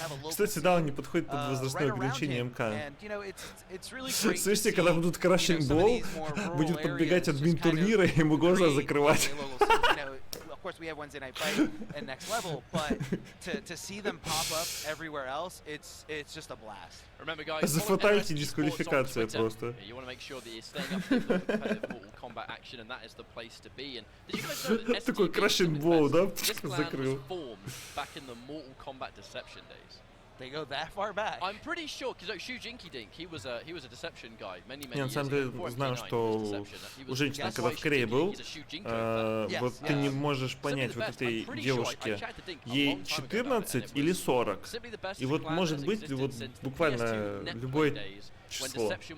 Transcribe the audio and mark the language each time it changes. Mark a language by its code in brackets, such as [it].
[ru] Кстати, да, он не подходит под возрастное ограничение МК. Слышите, когда будут Крашинг Болл, будет подбегать админ турнира и ему глаза закрывать. [en] Of course, we have Wednesday night fight and next level, but to see them pop up everywhere else, it's just a blast. Remember, guys, [ru] за фаталити дисквалификация просто. [en] You want to make sure that you're staying up with competitive Mortal Kombat action, and that is the place to be. And did you guys know that [ru] такой Crashing Ball, да? [en] This clan was formed back in the Mortal Kombat Deception days. They go that far back. I'm pretty sure, because like, Shu Jinky Dink, he was a Deception guy many [ru] Я на самом деле знаю, что у женщины, когда в Корее был, вот ты не можешь понять вот этой девушке, ей 14 или 40. И вот может быть вот буквально любое число.